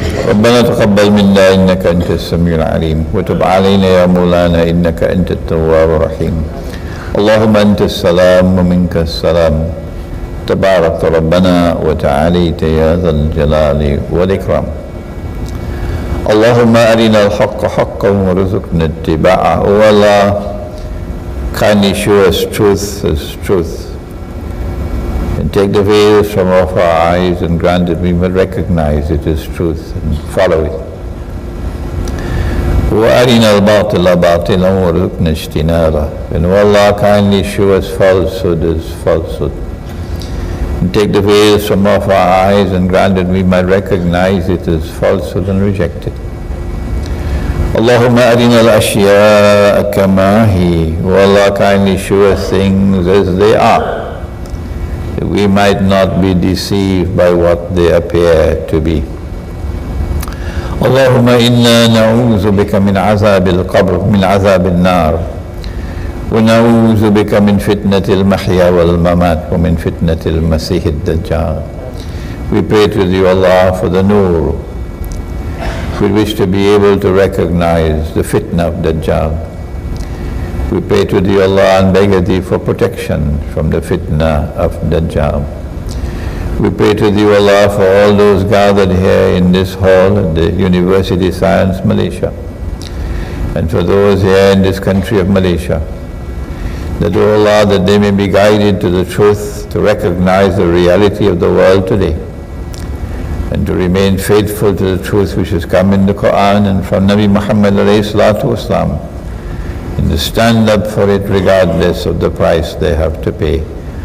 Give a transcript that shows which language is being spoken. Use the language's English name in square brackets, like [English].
[Arabic] ربنا تقبل منا إنك أنت السميع العليم وتب علينا يا مولانا إنك أنت التواب الرحيم. اللهم أنت السلام ومنك السلام تبارك ربنا وتعاليت يا ذا الجلال والإكرام. اللهم أرنا الحق حقا وارزقنا اتباعه. [English] O Allah, kindly show us truth as truth and take the veils from off our eyes and grant that we may recognize it as truth and follow it. [Arabic] وَأَرِنَا الْبَاطِلَ بَاطِلًا وَارْزُقْنَا اجْتِنَابَهُ. [English] And O Allah, kindly show us falsehood as falsehood and take the veils from off our eyes and grant that we might recognize it as falsehood and reject it. [Arabic] Allahumma arina al-ashya'a kama hi. [English] O Allah, kindly show us things as they are, that we might not be deceived by what they appear to be. [Arabic] Allahumma inna na'udhu bika min azab al-qabr, min azab al-nar. ونعوذ بك من فتنة المحيا والممات ومن فتنة المسيح الدجال. [English] We pray to thee, Allah, for the nur. We wish to be able to recognize the fitna of Dajjal. We pray to thee, Allah, and beg of thee for protection from the fitna of Dajjal. We pray to thee, Allah, for all those gathered here in this hall at the University Sains Malaysia, and for those here in this country of Malaysia, that, O Allah, that they may be guided to the truth, to recognize the reality of the world today, and to remain faithful to the truth which has come in the Quran and from Nabi Muhammad alayhi salatu wasalam, and to stand up for it regardless of the price they have to pay.